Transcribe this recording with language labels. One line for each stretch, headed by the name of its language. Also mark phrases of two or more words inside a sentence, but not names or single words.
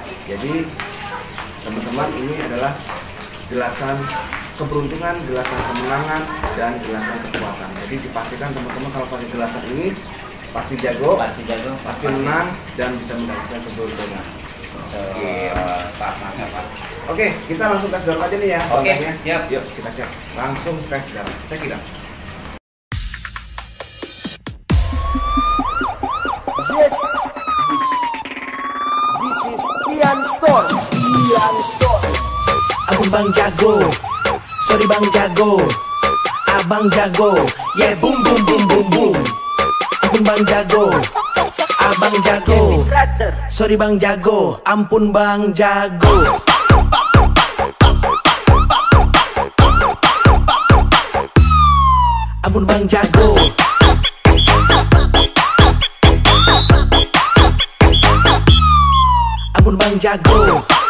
Indonesian: Jadi teman-teman, ini adalah gelasan keberuntungan, gelasan kemenangan, dan gelasan kekuatan. Jadi dipastikan teman-teman kalau pakai gelasan ini pasti jago, pasti menang dan bisa mendapatkan keberuntungan. Pak, mantap. Oke, kita langsung tes darah aja nih ya. Oke, Bang, ya. siap. Yuk kita tes. Langsung tes darah.
English: Cek it out. Yes, this is Ian Store. Ian Store.
Indonesian: Abang Bang Jago, sorry Bang Jago, Abang Jago,
English: yeah boom boom boom boom boom.
Indonesian: Abang Bang Jago, Abang Jago, sorry Bang Jago, ampun Bang Jago. Ampun Bang Jago. Ampun Bang Jago.